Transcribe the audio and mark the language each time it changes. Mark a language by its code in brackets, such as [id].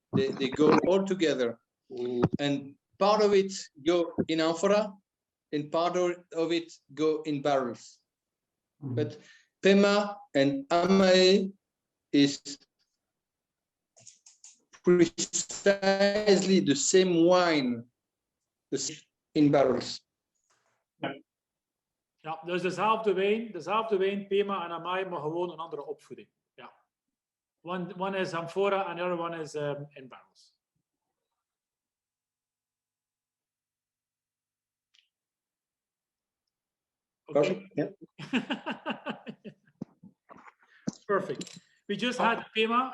[en] They go all together, and part of it go in amphora, and part of it go in barrels. But Pema and Amae is precisely the same wine, in barrels. [nl] Ja, dus dezelfde wijn, Pema en Amae, maar gewoon een andere opvoeding. Ja. [en] One is amphora and the other one is in barrels. Okay. Yeah. Perfect. We just had Pema.